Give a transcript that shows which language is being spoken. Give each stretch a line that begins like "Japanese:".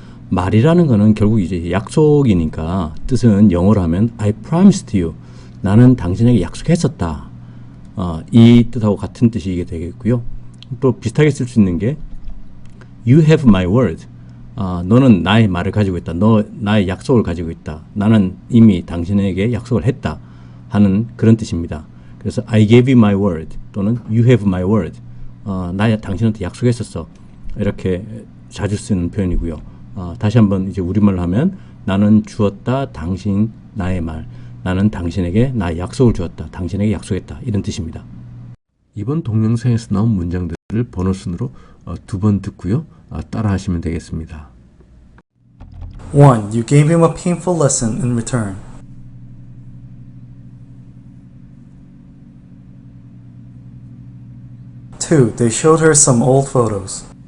Korean: 말이라는 거는 결국 이제 약속이니까 뜻은 영어로 하면
English: I promised you,
Korean: 나는 당신에게 약속했었다. 이 뜻하고 같은 뜻이게 되겠고요. 또 비슷하게 쓸 수 있는 게
English: You have my word,
Korean: 너는 나의 말을 가지고 있다. 너 나의 약속을 가지고 있다. 나는 이미 당신에게 약속을 했다 하는 그런 뜻입니다. 그래서
English: I gave you my word
Korean: 또는
English: You have my word,
Korean: 나 당신한테 약속했었어. 이렇게 자주 쓰는 표현이고요. 다시 한번 이제 우리말로 하면 나는 주었다 당신 나의 말, 나는 당신에게 나의 약속을 주었다. 당신에게 약속했다. 이런 뜻입니다. 이번 동영상에서 나온 문장들을 번호 순으로 두 번 듣고요. 따라 하시면 되겠습니다. 1.
English: You gave him a painful lesson in return. 2. They showed her some old photos.